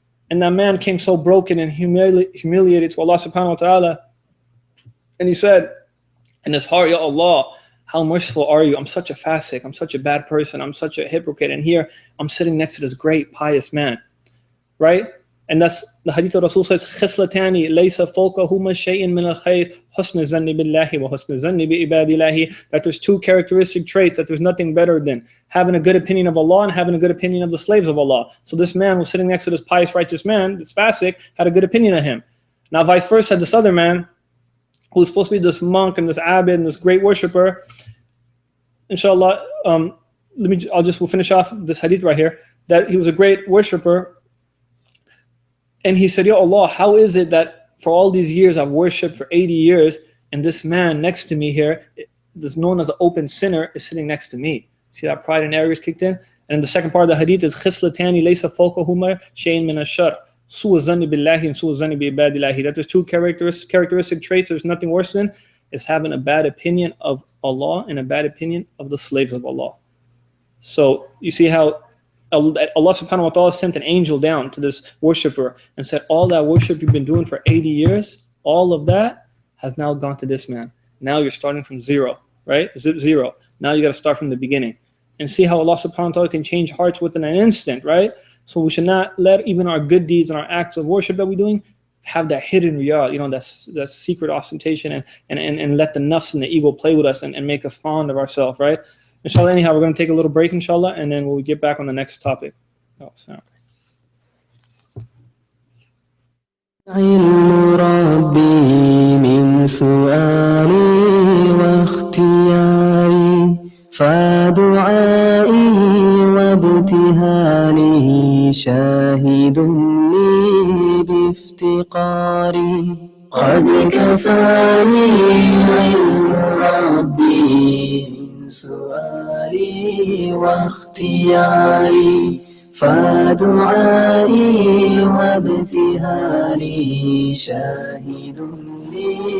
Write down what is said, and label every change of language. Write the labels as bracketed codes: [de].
[en] And that man came so broken and humiliated to Allah subhanahu wa ta'ala. And he said in his heart, Ya Allah, how merciful are you? I'm such a fasik. I'm such a bad person. I'm such a hypocrite. And here I'm sitting next to this great pious man, right? And that's the hadith of Rasul says, [ar] خِصْلَتَانِ لَيْسَ فَوْقَهُمَا شَيْءٍ مِنَ الْخَيْرِ حُسْنُ الظَّنِّ بِاللَّهِ وَحُسْنُ الظَّنِّ بِعِبَادِ اللَّهِ. [en] That there's 2 characteristic traits that there's nothing better than having a good opinion of Allah and having a good opinion of the slaves of Allah. So this man was sitting next to this pious, righteous man, this fasik, had a good opinion of him. Now vice versa, this other man, who's supposed to be this monk and this abid and this great worshipper, inshallah, we'll finish off this hadith right here, that he was a great worshipper. And he said, "Ya Allah, how is it that for all these years I've worshipped for 80 years, and this man next to me here, that's known as an open sinner, is sitting next to me?" See that pride and arrogance kicked in? And the second part of the hadith is [ar] خِصْلَتَانِ لَيْسَ فَوْقَهُمَا شَيْءٌ مِنَ الشَّرِّ سُوءُ الظَّنِّ بِاللَّهِ and سُوءُ الظَّنِّ بِعِبَادِ اللَّهِ. [en] That there's two characteristic traits there's nothing worse than, is having a bad opinion of Allah and a bad opinion of the slaves of Allah. So you see how Allah subhanahu wa ta'ala sent an angel down to this worshipper and said, all that worship you've been doing for 80 years, all of that has now gone to this man. Now you're starting from zero, right? Zero. Now you got to start from the beginning. And see how Allah subhanahu wa ta'ala can change hearts within an instant, right? So we should not let even our good deeds and our acts of worship that we're doing have that hidden riyah, that secret ostentation, and let the nafs and the ego play with us and make us fond of ourselves, right? Inshallah, anyhow, we're going to take a little break, inshallah, and then we'll get back on the next topic. Oh, sorry. [ar] علم ربي من سؤالي واختياري فدعائي وابتهالي شاهد لي بافتقاري قد كفاني علم ربي من سؤالي واختياري فدعائي وابتهالي شاهد لي